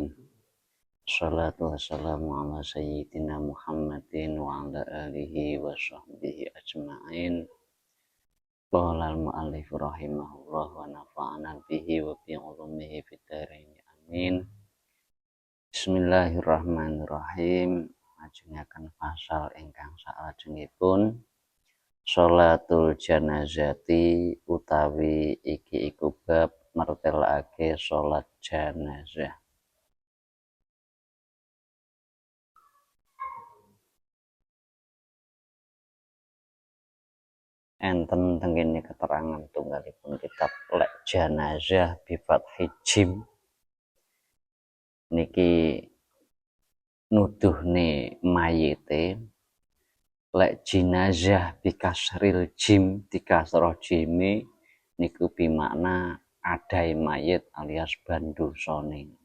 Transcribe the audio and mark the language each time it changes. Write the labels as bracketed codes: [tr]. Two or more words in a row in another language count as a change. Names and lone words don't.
[ar] الصلاة والسلام على سيدنا محمد وعلى آله وصحبه أجمعين. قال المؤلف رحمه الله ونفعنا به وبعلومه في الدارين. Amin. بسم الله الرحمن الرحيم. [jv] Ajengaken pasal ingkang salajengipun [ar] صلاة الجنازة [jv] utawi iki iku bab martelake sholat janazah. Enten tengene keterangan tunggalipun kitab lek janazah [ar] بفتح الجيم [jv] niki nuduhne mayite, lek jinazah [ar] بكسر الجيم [jv] dikasroh jime niku bimakna adai mayit alias bandusane.